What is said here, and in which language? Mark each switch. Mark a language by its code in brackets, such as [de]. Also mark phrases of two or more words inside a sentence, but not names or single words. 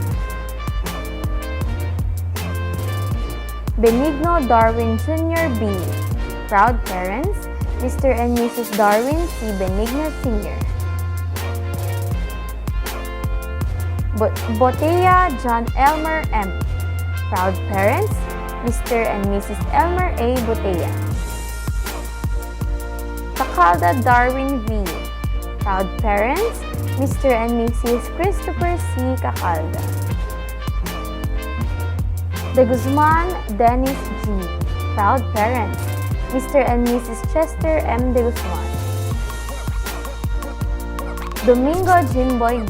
[en] Benigno Darwin Jr. B. Proud parents, Mr. and Mrs. Darwin C. Benigno Sr. Botea John Elmer M. Proud parents, Mr. and Mrs. Elmer A. Botea. Cacalda Darwin V. Proud parents, Mr. and Mrs. Christopher C. Cacalda. De Guzman Dennis G. Proud parents, Mr. and Mrs. Chester M. De Guzman. Domingo Jimboy B.